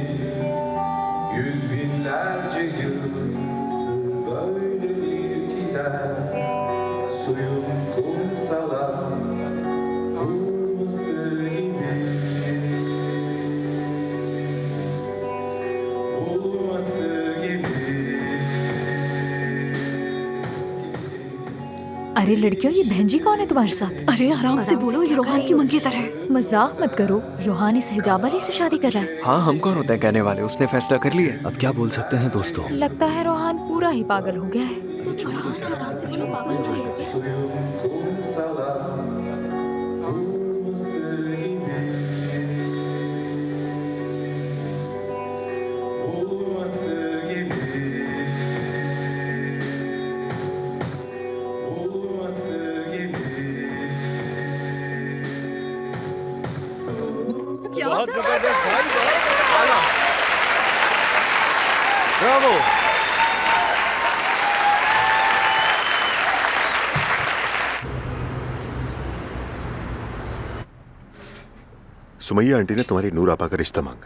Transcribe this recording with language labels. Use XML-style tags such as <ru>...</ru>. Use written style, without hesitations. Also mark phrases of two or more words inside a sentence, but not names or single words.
<tr>Yüz binlerce yıldır böyledir gider. Suyun kumsala vurması gibi. Vurması gibi.</tr> <hi>अरे लड़कियों, ये बहन जी कौन है तुम्हारे साथ? अरे आराम से बोलो, ये रोहान की मंगेतर है। मजाक मत करो। रोहान इस हिजाब वाली से शादी कर रहा है। हाँ, हम कौन होते हैं कहने वाले? उसने फैसला कर लिया। अब क्या बोल सकते हैं दोस्तों? लगता है रोहान पूरा ही पागल हो गया है।</hi> <tr>Suyun kumsala vurması gibi. Vurması gibi. Vurması gibi.</tr> <hi>बहुत जबरदस्त भाई, बहुत आला। ब्रावो। सुमैया आंटी ने तुम्हारी नूर आपा का रिश्ता मांगा।</hi>